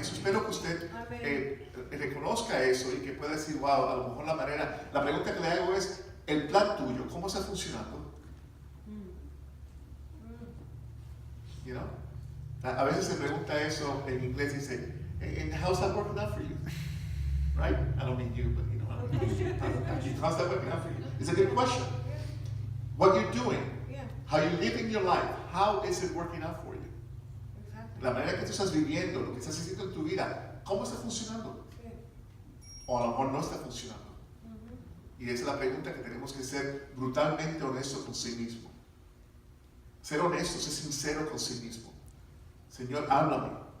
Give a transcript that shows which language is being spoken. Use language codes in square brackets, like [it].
[es] Espero que usted reconozca eso y que pueda decir, wow, a lo mejor la pregunta que le hago es, el plan tuyo, ¿cómo está funcionando? [en] You know? [es] A veces se pregunta eso en inglés y dice, [en] and how's that working out for you? Right? I don't mean you, but you know, how's that working out for you? It's a good question. What you're doing, how you're living your life, how is it working out for you? [es] La manera que tú estás viviendo, lo que estás haciendo en tu vida, ¿cómo está funcionando? O a lo mejor no está funcionando. Y esa es la pregunta que tenemos que ser brutalmente honestos con sí mismo. Ser honestos, ser sincero con sí mismo. Señor, háblame,